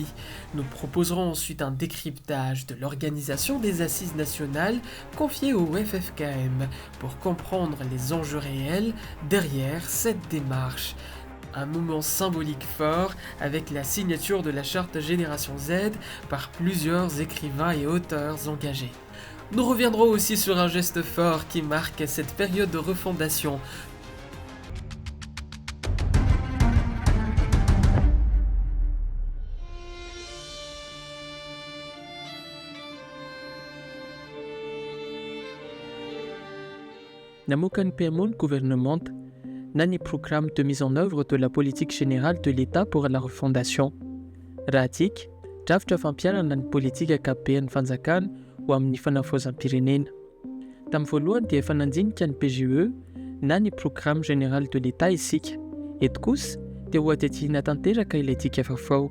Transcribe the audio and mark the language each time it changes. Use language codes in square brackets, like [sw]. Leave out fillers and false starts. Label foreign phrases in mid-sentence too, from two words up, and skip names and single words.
[fr] Nous proposerons ensuite un décryptage de l'organisation des assises nationales confiées au FFKM pour comprendre les enjeux réels derrière cette démarche. Un moment symbolique fort avec la signature de la charte Génération Z par plusieurs écrivains et auteurs engagés. Nous reviendrons aussi sur un geste fort qui marque cette période de refondation. [mg] Namoaka ny PMO ny gouvernemente na ny [fr] programme de mise en œuvre de la politique générale de l'État pour la refondation. [mg] Raha tiaka, drafitra fampianana ny politika ankapobean'ny fanjakana ho amin'ny fanavaozam-pirenena. Tamin'ny voalohany dia efa nandinika ny PGE na ny [fr] programme général de l'État [mg] isika. Eto kosa dia ho adihadiana tanteraka ilay tika vaovao.